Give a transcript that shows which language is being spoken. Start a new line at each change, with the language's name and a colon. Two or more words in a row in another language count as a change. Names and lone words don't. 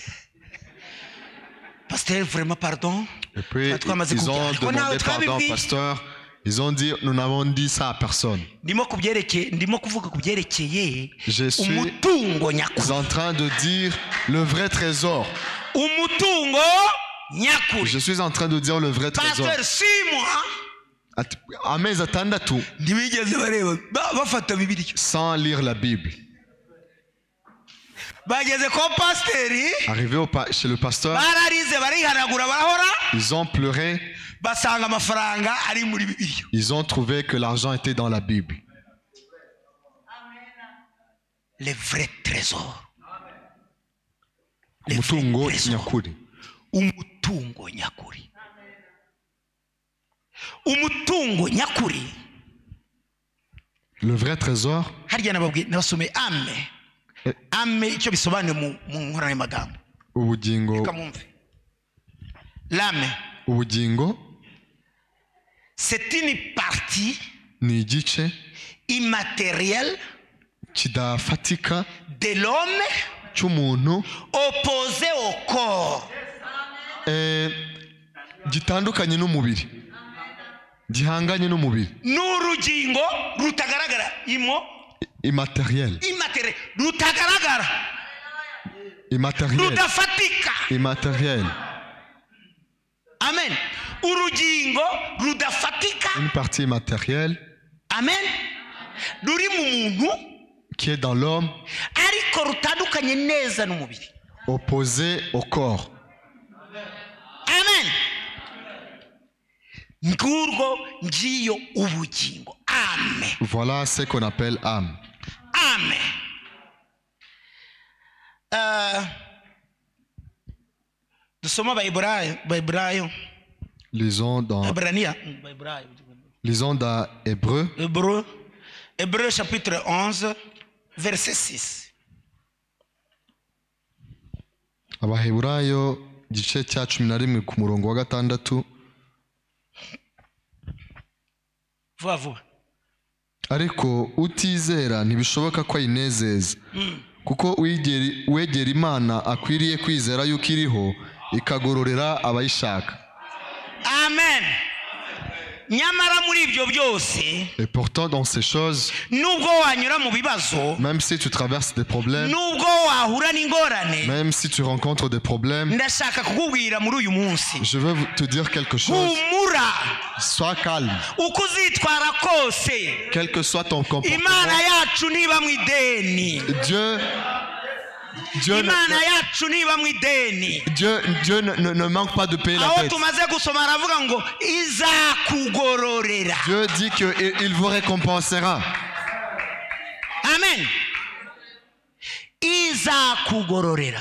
French: Pasteur, vraiment pardon. Et puis
Kinyarwanda: Twamaze
French: ils ont
Kinyarwanda: kubwira. Ariko nawe
French: demandé pardon au
Kinyarwanda: twabibwiye.
French: pasteur. Ils ont dit, nous n'avons dit ça à personne.
Kinyarwanda: Ndimo kuvuga ku byerekeye
French: Je suis
Kinyarwanda: umutungo nyakuri.
French: en train de dire le vrai trésor.
Kinyarwanda: Umutungo nyakuri.
French: Je suis en train de dire le vrai trésor. Pasteur, 6 mois
Kinyarwanda: Amezi atandatu ntibigeze bareba bafata Bibiliya.
French: sans lire la Bible.
Kinyarwanda: Bageze ko pasiteri
French: Arrivé chez le pasteur,
Kinyarwanda: bararize barihanagura barahora
French: ils ont pleuré.
Kinyarwanda: basanga amafaranga ari muri Bibiliya.
French: Ils ont trouvé que l'argent était dans la Bible. Le vrai trésor. Le vrai
Kinyarwanda: Umutungo
French: trésor.
Kinyarwanda: nyakuri. Umutungo nyakuri. Umutungo nyakuri.
French: Le vrai trésor,
Kinyarwanda: Harya nabasomeye ame. Ame icyo bisobanuye mu nkoranyamagambo. ubugingo, Reka mwumve. L'âme, ubugingo
French: c'est une partie
Kinyarwanda: ni igice
French: immatérielle
Kinyarwanda: kidafatika
French: de l'homme
Kinyarwanda: cy'umuntu
French: opposé au corps.
Kinyarwanda: gitandukanye n'umubiri, gihanganye n'umubiri. N'urugingo rutagaragara
French: Immatériel.
Kinyarwanda: immateriel rutagaragara
French: Immatériel.
Kinyarwanda: rudafatika.
French: Immatériel.
Kinyarwanda: Amen. Urugingo rudafatika.
French: Une partie immatérielle.
Kinyarwanda: Amen. ruri mu muntu
French: qui est dans l'homme,
Kinyarwanda: ariko rutandukanye neza n'umubiri.
French: opposé au corps.
Kinyarwanda: Amen. Ngurwo ngiyo ubugingo. Amen.
French: Voilà ce qu'on appelle âme.
Kinyarwanda: Amen. Dusoma Baiburayo.
French: Lisons dans Hébreu. Hébreu chapitre 11, verset 6.
Kinyarwanda: Abaheburayo igice cya 11 ku murongo wa 6. Vuba. Ariko utizera ntibishoboka ko ayinezeza, kuko uwegera Imana akwiriye kwizera yuko iriho ikagororera abayishaka. Amen. Nyamara muri ibyo byose,
French: Et pourtant dans ces choses,
Kinyarwanda: nubwo wanyura mu bibazo,
French: même si tu traverses des problèmes,
Kinyarwanda: nubwo wahura n'ingorane,
French: même si tu rencontres des problèmes,
Kinyarwanda: ndashaka kukubwira muri uyu munsi,
French: je veux te dire quelque chose.
Kinyarwanda: humura.
French: Sois calme.
Kinyarwanda: Uko uzitwara kose,
French: Quel que soit ton comportement,
Kinyarwanda: Imana yacu ntiba mu ideni.
French: Dieu ne manque pas de payer la
Kinyarwanda: Aho
French: dette.
Kinyarwanda: tumaze gusoma aravuga ngo izakugororera.
French: Dieu dit qu'il vous récompensera.
Kinyarwanda: Amen. Izakugororera.